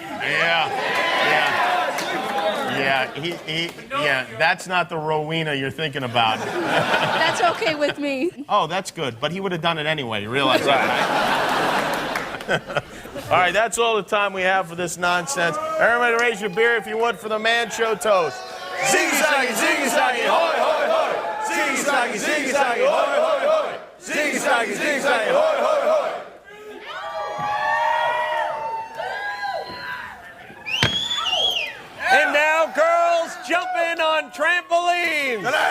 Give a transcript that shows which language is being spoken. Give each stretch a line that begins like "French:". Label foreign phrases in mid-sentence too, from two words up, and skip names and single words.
English: Yeah, that's not the Rowena you're thinking about. That's okay with me. Oh, that's good, but he would have done it anyway, you realize that, right? All right, that's all the time we have for this nonsense. Everybody raise your beer if you would for the Man Show toast. Ziggy-zaggy, ziggy-zaggy, hoy, hoy, hoy. Ziggy-zaggy, ziggy-zaggy, hoy, hoy, hoy. Ziggy-zaggy, ziggy-zaggy, hoy, hoy, hoy. And now, girls jumping on trampolines.